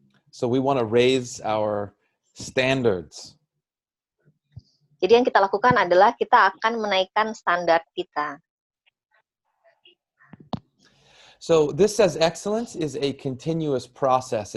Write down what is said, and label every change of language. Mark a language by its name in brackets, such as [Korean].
[English] So we want to raise our standards. [Indonesian] Jadi yang kita lakukan adalah kita akan menaikkan standar kita. [English] So this says excellence is a continuous process.